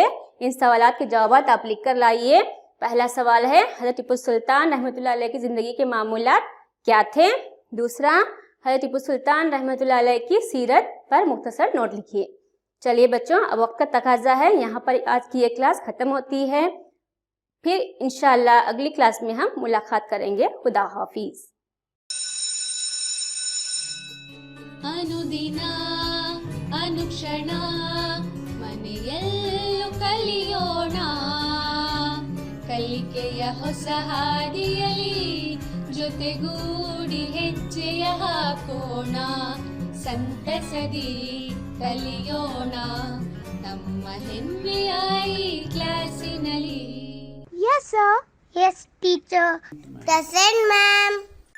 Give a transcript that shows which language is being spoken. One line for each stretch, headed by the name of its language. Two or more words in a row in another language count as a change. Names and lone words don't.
Urdu: ان سوالات کے جوابات آپ لکھ کر لائیے. پہلا سوال ہے حضرت ٹیپو سلطان رحمۃ اللہ علیہ کی زندگی کے معمولات کیا تھے. دوسرا, حضرت ٹیپو سلطان رحمۃ اللہ علیہ کی سیرت پر مختصر نوٹ لکھیے. چلیے بچوں, اب وقت کا تقاضا ہے, یہاں پر آج کی یہ کلاس ختم ہوتی ہے. پھر انشاءاللہ اگلی کلاس میں ہم ملاقات کریں گے. خدا حافظ.
Kannada: ಅನುದಿನ ಅನುಕ್ಷಣ ಮನೆಯಲ್ಲೂ ಕಲಿಯೋಣ, ಕಲಿಕೆಯ ಹೊಸ ಹಾದಿಯಲಿ ಜೊತೆಗೂಡಿ ಹೆಜ್ಜೆಯ ಹಾಕೋಣ, ಸಂತಸದಿ ಕಲಿಯೋಣ ನಮ್ಮ ಹೆಮ್ಮೆಯ ಈ ಕ್ಲಾಸಿನಲ್ಲಿ.
English: Yes, sir. Yes, teacher. Present, ma'am.